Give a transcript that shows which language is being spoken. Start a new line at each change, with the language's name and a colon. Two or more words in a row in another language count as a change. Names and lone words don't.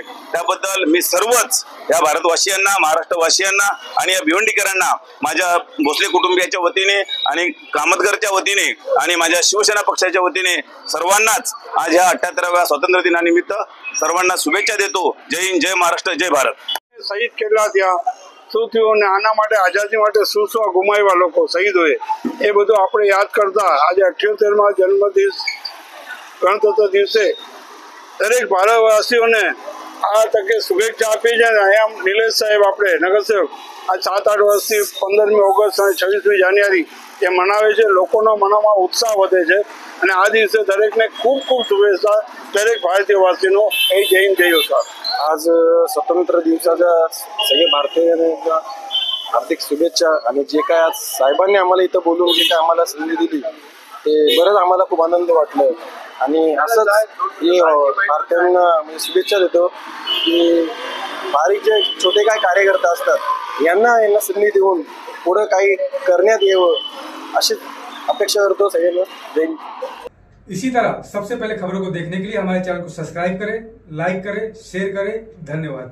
Marathi: त्याबद्दल मी सर्वच या भारतवासियांना, महाराष्ट्रवासियांना आणि या भिवंडीकरांना माझ्या भोसले कुटुंबियाच्या वतीने आणि कामतकरच्या वतीने आणि माझ्या शिवसेना पक्षाच्या वतीने सर्वांनाच आज या 78व्या स्वातंत्र्य दिनानिमित्त सर्वांना शुभेच्छा देतो। जय हिंद, जय महाराष्ट्र, जय भारत। ભારત.
Gujarati: શહીદ કેટલા થયા, શું થયું, અને આના માટે આઝાદી માટે શું શું ગુમાવ્યા લોકો શહીદોએ, એ બધું આપણે યાદ કરતા આજે 78માં જન્મદિવસ ગણતંત્ર દિવસે દરેક ભારતવાસીઓને આ તકે શુભેચ્છા આપી છે. અહીંયા નિલેશ સાહેબ આપણે નગરસેવક આ 7-8 વર્ષથી 15મી ઓગસ્ટ અને 26મી જાન્યુઆરી એ મનાવે છે. લોકોના મનમાં ઉત્સાહ વધે છે અને આ દિવસે દરેકને ખૂબ ખૂબ શુભેચ્છા દરેક ભારતીયવાસીનો જય હિંદ જય હોતા.
Marathi: आज स्वतंत्र दिवसाच्या सगळे भारतीयांना हार्दिक शुभेच्छा. आणि जे काय आज साहेबांनी आम्हाला इथं बोलून जे काय आम्हाला संधी दिली ते बरंच आम्हाला खूप आनंद वाटलं. आणि असंच हे भारतीयांना म्हणजे शुभेच्छा देतो की बारीक जे छोटे काय कार्यकर्ता असतात यांना संधी देऊन पुढे काही करण्यात यावं अशी अपेक्षा करतो सगळ्यांना. जय हिंद.
Hindi: इसी तरह सबसे पहले खबरों को देखने के लिए हमारे चैनल को सब्सक्राइब करें, लाइक करें, शेयर करें. धन्यवाद.